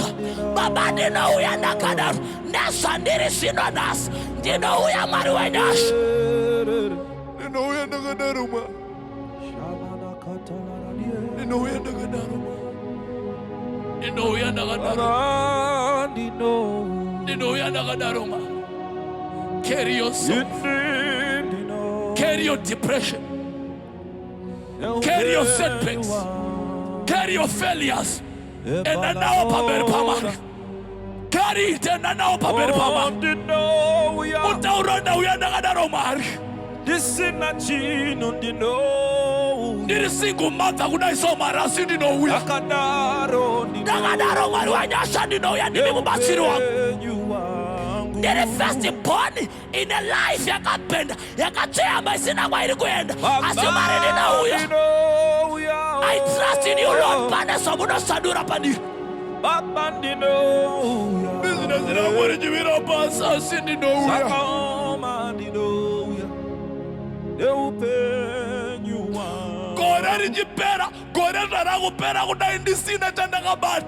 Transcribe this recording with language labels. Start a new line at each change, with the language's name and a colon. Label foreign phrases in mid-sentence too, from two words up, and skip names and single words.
Shona: Baba ndinouya ndakadaro nezvandiri zvino nhasi. Ndinouya Mwari wenyasha. Ndinouya ndakadaro Mwari. Ndinouya ndakadaro Mwari. Ndinouya ndakadaro. Ndinouya ndakadaro Mwari.
English: Carry your soul. Carry your depression. Carry your setbacks. Carry your failures.
Shona: Enda nawo pamberi paMwari.
English: Carry it,
Shona: enda nawo pamberi paMwari. Utaura ndauya ndakadaro Mwari. Ndisina chino ndinouya. Ndiri
English: single mother
Shona: kudai so Mwari asi ndinouya. Ndakadaro Mwari wenyasha ndinouya ndimi mubatsiri wangu. Ndiri
English: first born in a life
Shona: yakapenda, yakachema isina kwairi kuenda. Asi Mwari ndinouya.
English: I trust in you Lord.
Shona: Pane zvamunosandura pandiri. Baba ndinouya. Business rangu richimira pasi asi ndinouya. Sakoma ndinouya. Neupenyu wangu. Gore richipera, gore zvarakupera kudai ndisina chandakabata.